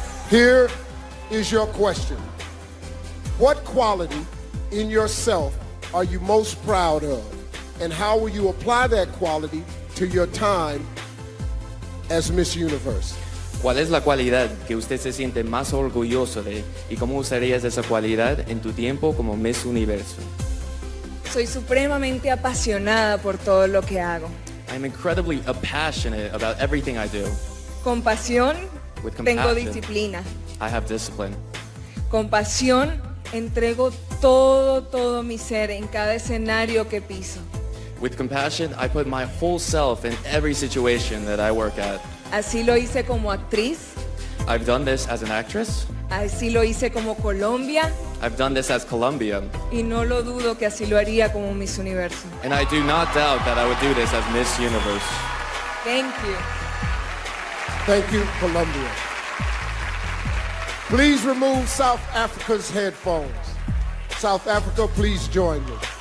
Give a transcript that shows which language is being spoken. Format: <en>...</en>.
<en>Here is your question. What quality in yourself are you most proud of? And how will you apply that quality to your time as Miss Universe?</en> <es>¿Cuál es la cualidad que usted se siente más orgulloso de y cómo usarías esa cualidad en tu tiempo como Miss Universo? Soy supremamente apasionada por todo lo que hago.</es> <en>I'm incredibly passionate about everything I do.</en> <es>Con pasión,</es> <en>With</en> <es>tengo</es> <en>compassion,</en> <es>disciplina.</es> <en>I have discipline.</en> <es>Con pasión, entrego todo mi ser en cada escenario que piso.</es> <en>With compassion, I put my whole self in every situation that I work at.</en> <es>Así lo hice como actriz,</es> <en>I've done this as an actress.</en> <es>así lo hice como Colombia</es> <en>I've done this as Colombia.</en> <es>y no lo dudo que así lo haría como Miss Universo.</es> <en>And I do not doubt that I would do this as Miss Universe. Thank you. Thank you, Colombia. Please remove South Africa's headphones. South Africa, please join me.</en>